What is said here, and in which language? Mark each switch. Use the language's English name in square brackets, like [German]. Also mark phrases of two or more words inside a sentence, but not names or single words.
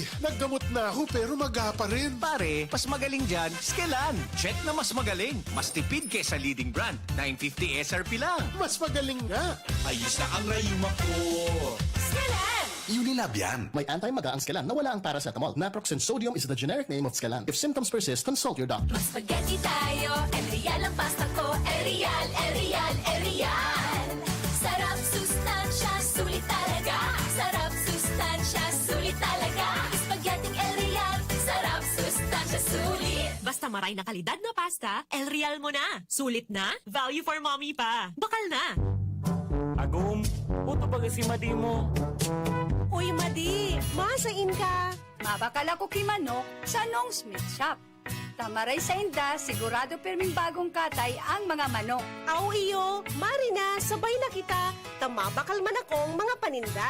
[Filipino] Naggamot na ako pero maga pa rin. Pare, mas magaling dyan, Skelan. Check na mas magaling. Mas tipid kesa [English] leading brand. [Filipino] 950 SRP lang. Mas magaling nga. Ayos na ang Rayuma ko. Skelan! Unilab yan. May anti-maga ang Skelan na wala ang paracetamol. [English] Naproxen sodium is the generic name of Skelan. If symptoms persist, consult your doctor. [Filipino] Mas spaghetti tayo, Erial ang pasta ko, Erial, Erial, Erial. Sarap, sustansya, sulit talaga. Sarap, sustansya, sulit talaga. Spaghetti Erial, sarap, sustansya, sulit. [Bikol] Basta maray na kalidad na pasta, Erial mo na. Sulit na, [English] value for mommy [Bikol] pa. Bakal na. Agum, puto ba si Madi mo? Uy, Madi, masain ka. Mabakal ako kimanok sa Nong Smith Shop. Tamaray sa inda, sigurado perming bagong katay ang mga manok. Aw iyo, Marina, sabay na kita. Tamabakal man akong mga paninda.